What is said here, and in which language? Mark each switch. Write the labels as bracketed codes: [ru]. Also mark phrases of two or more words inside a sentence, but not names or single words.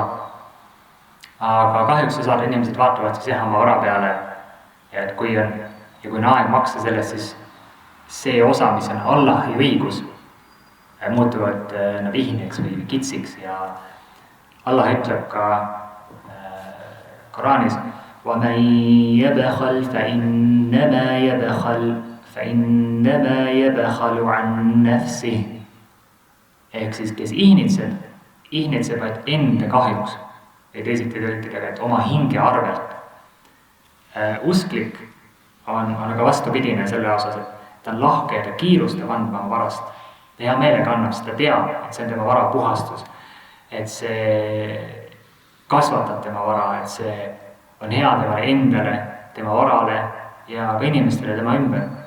[et] Aga kahjuks saada inimesed vaatavad siis oma vara peale ja et kui on aeg maksta sellest, siis see osa, mis on Allahi õigus, muutuvad nad ihneks või kitsiks ja Allah ütleb ka Koraanis [ar] وَمَنْ يَبْخَلْ فَإِنَّمَا يَبْخَلُ عَنْ نَفْسِهِ [et] ehk siis, kes ihnitseb vaid enda kahjuks ja teisiti tõlkidega, et oma hinge arvelt. Usklik on aga vastupidine selle osas, et ta on lahke ja ta kiirustab andma oma varast. Ta hea meelega annab seda teab, et see on tema vara puhastus, et see kasvatab tema vara, et see on hea tema endale, tema varale ja ka inimestele tema ümber.